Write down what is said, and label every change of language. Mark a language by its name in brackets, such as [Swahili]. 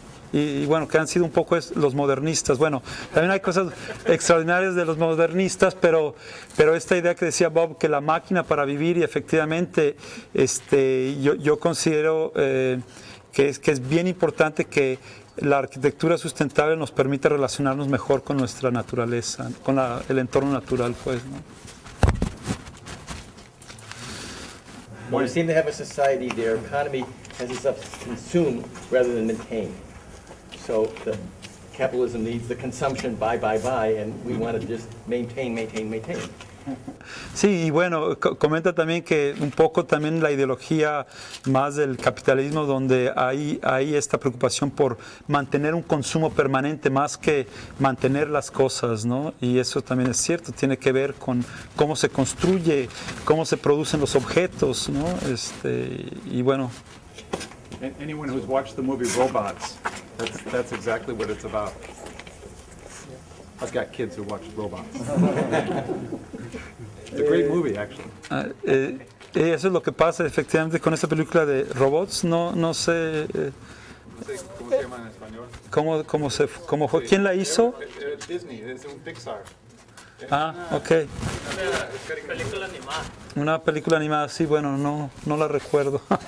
[Spanish] Y bueno, que han sido un poco los modernistas. Bueno, también hay cosas extraordinarias de los modernistas, pero esta idea que decía Bob, que la máquina para vivir, y efectivamente yo considero que es bien importante que la arquitectura sustentable nos permite relacionarnos mejor con nuestra naturaleza, con el entorno natural, pues, ¿no? [English] Well, we seem to have a society, their economy has itself consumed rather than maintain. So the capitalism needs the consumption, buy, and we want to just maintain. [Spanish] Sí, y bueno, comenta también que un poco también la ideología más del capitalismo, donde hay esta preocupación por mantener un consumo permanente más que mantener las cosas, ¿no? Y eso también es cierto, tiene que ver con cómo se construye, cómo se producen los objetos, ¿no? Y bueno. [English] Anyone who's watched the movie Robots, that's exactly what it's about. I've got kids who watch Robots. It's a great movie, actually. [Spanish] Eso es lo que pasa efectivamente con esta película de robots. No sé ¿Cómo se llama en español? ¿Cómo fue? ¿Quién la hizo? Disney, es un Pixar. Ok. Una película animada, sí, bueno, no la recuerdo.